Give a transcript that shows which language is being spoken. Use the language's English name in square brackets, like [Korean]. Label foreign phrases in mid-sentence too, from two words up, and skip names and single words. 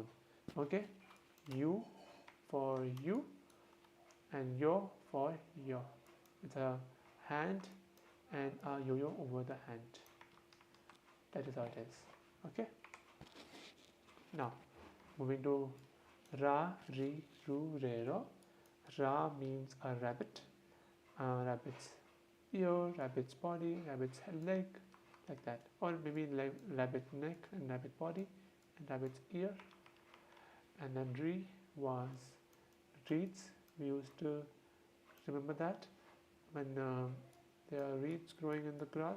[English] Okay, you for you, and yo for yo. It's a hand and a yo-yo over the hand. That is how it is. Okay. Now, moving to ra, ri, ru, re, ro. Ra means a rabbit. Rabbit's ear, rabbit's body, rabbit's leg, like that. Or maybe like rabbit neck and rabbit body and rabbit's ear. And then re was reeds. We used to remember that when there are reeds growing in the grass.